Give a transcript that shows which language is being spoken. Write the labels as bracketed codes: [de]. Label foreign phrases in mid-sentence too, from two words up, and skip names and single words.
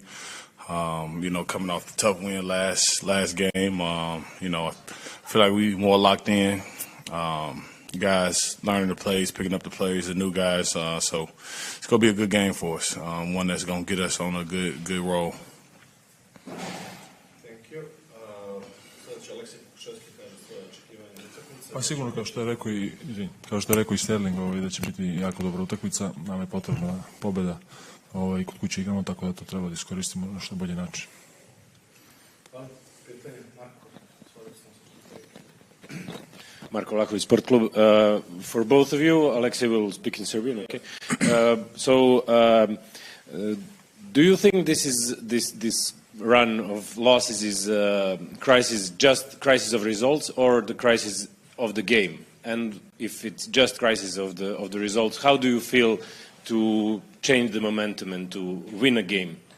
[en] Coming off the tough win last game. I feel like we more locked in. Guys learning the plays, picking up the plays, the new guys. So it's going to be a good game for us. One that's going to get us on a good roll. Thank you. [sr] Pokuševski kaže svoje očekivanje utakmice. Pa sigurno kao što je rekao i Sterling, da će biti jako dobra utakmica. Nam je potrebna pobjeda. Kod kuće igramo, tako da to treba da iskoristimo na što bolji način. Marko Vlahović, Sport Club. [en] For both of you, Alexei will speak in Serbian. Okay. Do you think this run of losses is crisis, just crisis of results, or the crisis of the game? And if it's just crisis of the results, how do you feel to change the momentum and to win a game?